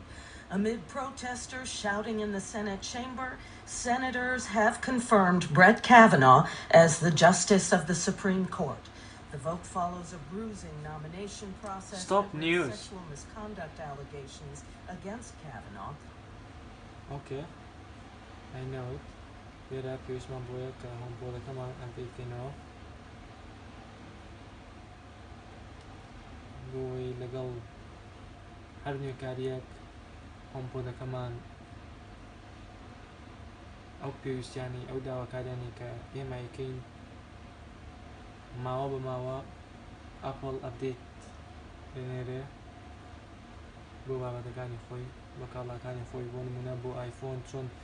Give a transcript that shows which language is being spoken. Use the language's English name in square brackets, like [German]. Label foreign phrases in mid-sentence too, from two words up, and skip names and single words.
[English] Amid protesters shouting in the Senate chamber, senators have confirmed Brett Kavanaugh as the Justice of the Supreme Court. The vote follows a bruising nomination process Stop that news. raised sexual misconduct allegations against Kavanaugh. Okay, I know it. [Central Kurdish] لێرە پێویستمان بۆیە کە هۆمپۆدەکەمان ئەپدەیتکەینەوە بۆی لەگەڵ هەر نوێکاریەک هۆمپۆدەکەمان ئەو پێویستیانی ئەو داواکاریانی کە ئێمە یەکەین ماوە بە ماوە ئەپڵ ئەپدەیت لێنێرێ بۆ بابەتەکانی خۆی بە کاڵاکانی خۆی بۆ نمونە بۆ ئایفۆن چۆن